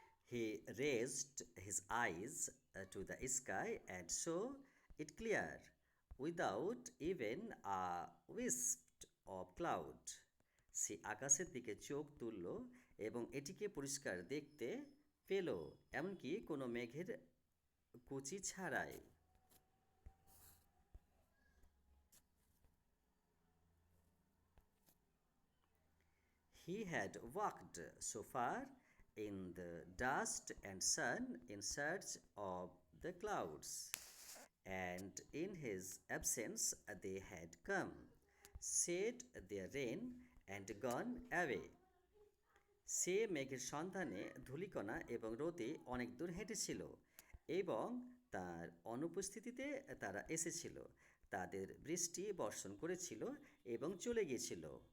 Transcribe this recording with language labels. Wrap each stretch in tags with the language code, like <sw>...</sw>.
<en>He raised his eyes to the sky and saw it clear, without even a wisp of cloud.</en> <bn>সে আকাশের দিকে চোখ তুলল এবং এটিকে পরিষ্কার দেখতে পেল, এমনকি কোনো মেঘের কুচি ছাড়াই।</bn> <en>He had walked so far in the dust and sun in search of the clouds, and in his absence they had come, shed their rain, and gone away.</en> <bn>সে মেঘের সন্ধানে ধূলিকণা এবং রোদে অনেক দূর হেঁটেছিল এবং তার অনুপস্থিতিতে তারা এসেছিল, তাদের বৃষ্টি বর্ষণ করেছিল এবং চলে গিয়েছিল।</bn>